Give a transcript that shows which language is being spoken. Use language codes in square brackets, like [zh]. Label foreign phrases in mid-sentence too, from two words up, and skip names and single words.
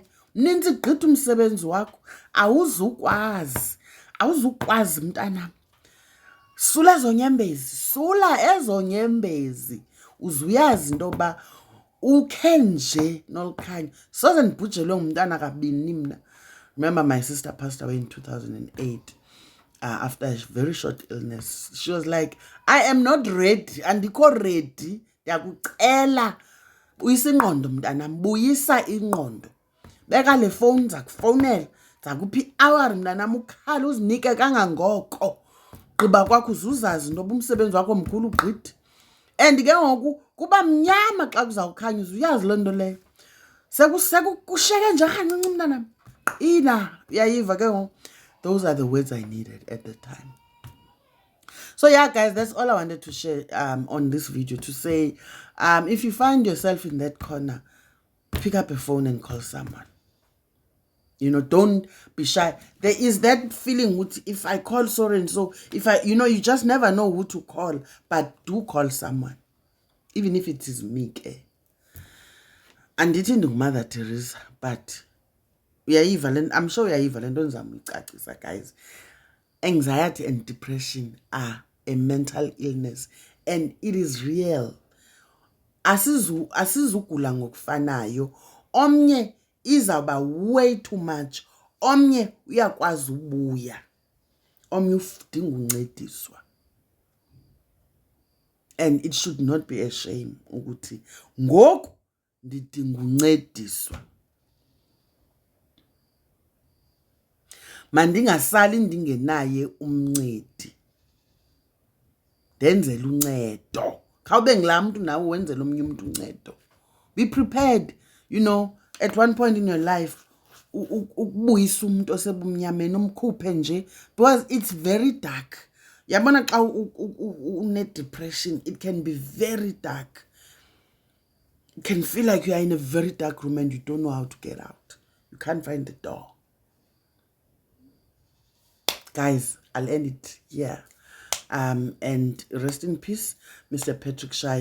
[xh] Nintsi gqithi umsebenzi wakho. Awuzukwazi mntanam. Sula ezo nyembezi. Uzuyazi into yoba ukhe nje nolukhanya. Soze ndibhujelwe ngumntana kabini mna. [en] Remember my sister passed away in 2008. After a very short illness. She was like, I am not ready. [xh] Andikho ready. Ndiyakucela uyisa ingqondo mntanam. Buyisa ingqondo. Beka le phone zakufowunela. Zakuphi i-hour mntanam ukhala uzinike kangangoko. Gqiba kwakho uzuzazi ndoba umsebenzi wakho mkhulu ugqithi. And ke ngoku kuba mnyama xa kuzawukhanya uzuyazi loo nto leyo. Sekusheke nje kancinci mntanam. Qina uyayiva ke ngoku. [en] Those are the words I needed at the time. So yeah, guys, that's all I wanted to share on this video, to say, if you find yourself in that corner, pick up a phone and call someone. You know, don't be shy. There is that feeling, if I call so and so, you just never know who to call, but do call someone. Even if it is me. And it isn't Mother Teresa, but I'm sure guys. Anxiety and depression are a mental illness, and it is real. [xh] Asizugula ngokufanayo. Omnye izawuba [en] way too much. [xh] Omnye uyakwazi ubuya. Omnye udinga uncediswa. [en] And it should not be a shame [xh] ukuthi ngoku ndidinga uncediswa. Mandingasali ndingenaye umncedi. Ndenzele uncedo. Khawube ngilaa mntu nawe wenzele omnye umuntu uncedo. [en] Be prepared, you know, at one point in your life, [xh] ukubuyisa umuntu osebumnyameni umkhuphe nje, [en] because it's very dark. [xh] Yabona xa une-depression, [en] it can be very dark. It can feel like you are in a very dark room and you don't know how to get out. You can't find the door. Guys, I'll end it here. And rest in peace, Mr. Patrick Shai.